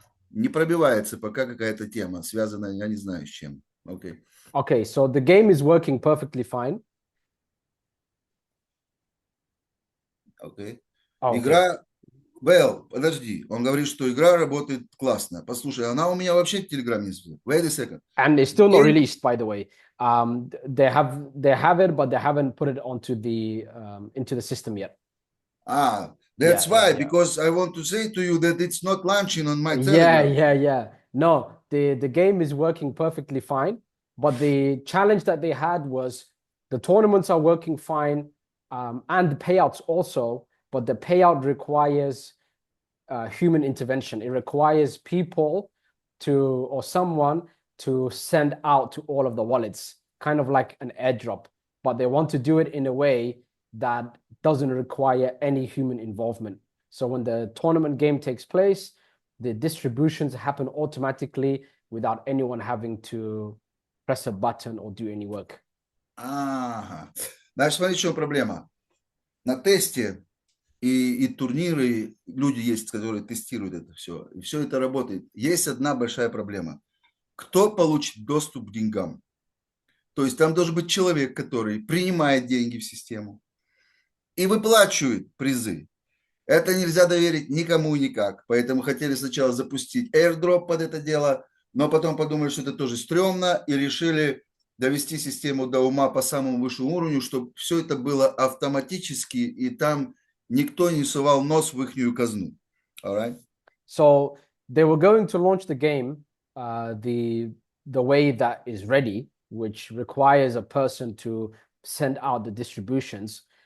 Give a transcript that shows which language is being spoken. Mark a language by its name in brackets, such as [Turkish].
[Russian] Не пробивается пока какая-то тема, связанная, я не знаю, с чем. [English] Okay. Okay, so the game is working perfectly fine. Okay. Oh, [Russian] Игра... Well, подожди, он говорит, что игра работает классно. Послушай, она у меня вообще в Телеграме есть. [English] Wait a second. And it's still not released, by the way. They have it, but they haven't put it onto the into the system yet. That's Yeah, why, yeah. because I want to say to you that it's not launching on my Yeah, Telegram. yeah, yeah. No, the game is working perfectly fine, but the challenge that they had was the tournaments are working fine, and the payouts also, but the payout requires human intervention. It requires people to or someone to send out to all of the wallets, kind of like an airdrop, but they want to do it in a way that doesn't require any human involvement. So when the tournament game takes place, the distributions happen automatically without anyone having to press a button or do any work. [Russian] Ага. Значит, смотри, в чем проблема. На тесте и турниры, люди есть, которые тестируют это все, и все это работает. Есть одна большая проблема. Кто получит доступ к деньгам? То есть там должен быть человек, который принимает деньги в систему и выплачивает призы. Это нельзя доверить никому и никак. Поэтому хотели сначала запустить airdrop под это дело, но потом подумали, что это тоже стрёмно, и решили довести систему до ума по самому высшему уровню, чтобы все это было автоматически, и там никто не сувал нос в ихнюю казну. [English] Alright? So they were going to launch the game the way that is ready, which requires a person to send out the distributions.